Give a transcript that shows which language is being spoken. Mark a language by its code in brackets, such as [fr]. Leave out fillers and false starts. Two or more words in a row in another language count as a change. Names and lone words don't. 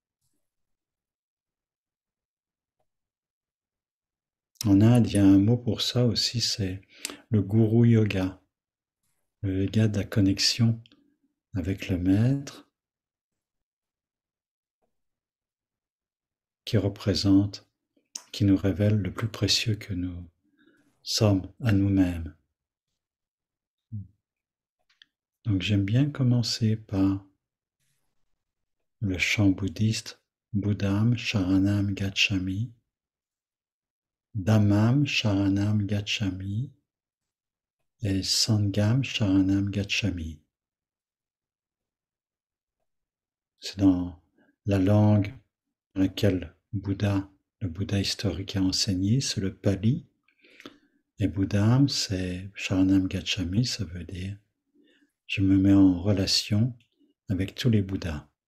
[fr] En Inde, il y a un mot pour ça aussi, c'est le guru yoga, le yoga de la connexion avec le maître qui représente, qui nous révèle le plus précieux que nous sommes à nous-mêmes. Donc j'aime bien commencer par le chant bouddhiste [pi] Buddham Sharanam Gacchami, Dhammam Sharanam Gacchami [fr] et [pi] Sangham Sharanam Gacchami. [fr] C'est dans la langue dans laquelle le Bouddha historique a enseigné, c'est le Pali. Et Buddham, c'est [pi] Sharanam Gacchami, [fr] ça veut dire je me mets en relation avec tous les Bouddhas.